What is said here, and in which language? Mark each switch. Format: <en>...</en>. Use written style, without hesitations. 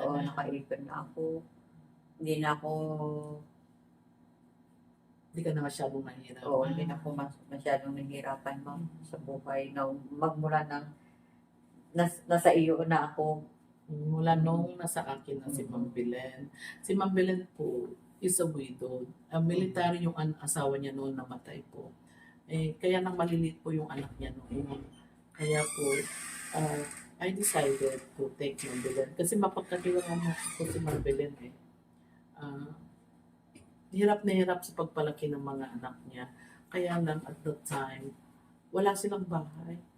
<tl>Oo, na. nakaipon na ako. Hindi na ako, Hindi ka na masyadong mahirap. hindi na ako masyadong nahihirapan, ma'am, sa buhay. Na magmula ng nasa iyo na ako. Mula nung nasa akin na si Ma'am Belen. Si Ma'am Belen po</tl> <en>is a widow.</en> <tl>Military yung asawa niya noon, namatay po. Kaya nang malilit po yung anak niya noon. Kaya po,</tl> <en>I decided to take</en> <tl>Ma'am Belen. Kasi mapagkatiwalaan ko si Ma'am Belen hirap na hirap sa pagpalaki ng mga anak niya. Kaya lang</tl> <en>at that time,</en> <tl>wala silang bahay.</tl>